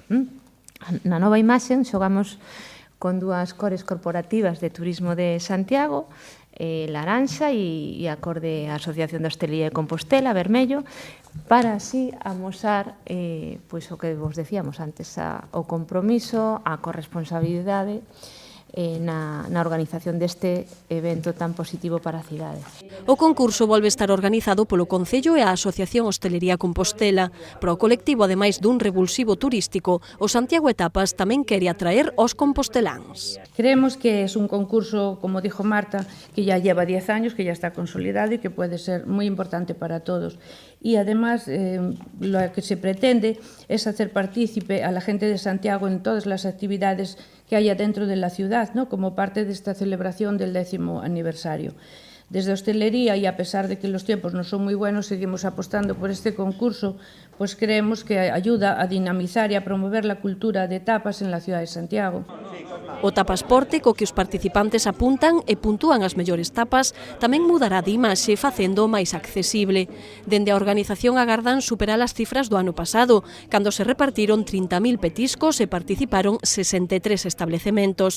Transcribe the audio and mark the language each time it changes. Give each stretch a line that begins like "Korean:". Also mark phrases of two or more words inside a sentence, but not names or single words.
Galician: Na nova imaxe xogamos con dúas cores corporativas de turismo de Santiago, laranxa e a cor de Asociación de Hostelería de Compostela, vermello, para así amosar pois o que vos decíamos antes, o compromiso, a corresponsabilidade na organización deste evento tan positivo para a cidade. O concurso volve estar organizado polo Concello e a Asociación Hostelería Compostela. Para o colectivo, ademais dun revulsivo turístico, o Santiago Etapas tamén quere atraer os composteláns.
Spanish: Creemos que es un concurso, como dijo Marta, que ya lleva 10 años, que ya está consolidado y que puede ser muy importante para todos. Y además lo que se pretende es hacer partícipe a la gente de Santiago en todas las actividades que haya dentro de la ciudad, ¿no?, como parte de esta celebración del 10º aniversario. Desde hostelería, y a pesar de que los tiempos no son muy buenos, seguimos apostando por este concurso, pues creemos que ayuda a dinamizar y a promover la cultura de tapas en la ciudad de Santiago.
Galician: O tapasporte co que os participantes apuntan e puntúan as mellores tapas tamén mudará de imaxe facendo máis accesible. Dende a organización agardan superar as cifras do ano pasado, cando se repartiron 30.000 petiscos e participaron 63 establecementos.